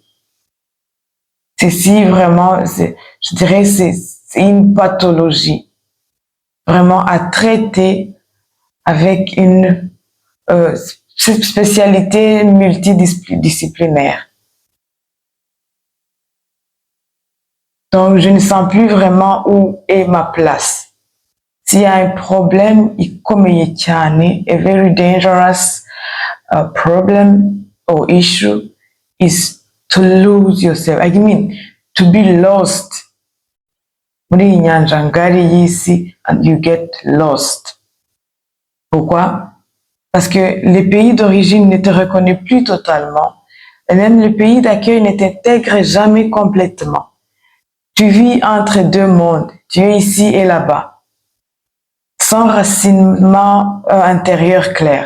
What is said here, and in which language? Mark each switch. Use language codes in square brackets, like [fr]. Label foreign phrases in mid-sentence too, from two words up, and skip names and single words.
[fr] Ceci vraiment, je dirais, c'est une pathologie vraiment à traiter avec une spécialité multidisciplinaire. Donc, je ne sens plus vraiment où est ma place. S'il y a un problème, [rw] ikomeye cyane, [en] a very dangerous problem or issue is to lose yourself. I mean, to be lost. [rw] Muri iyi nyanja ngari y'isi, [en] and you get lost. [fr] Pourquoi? Parce que le pays d'origine ne te reconnaît plus totalement, et même le pays d'accueil ne t'intègre jamais complètement. Tu vis entre deux mondes, tu es ici et là-bas, sans racinement intérieur clair.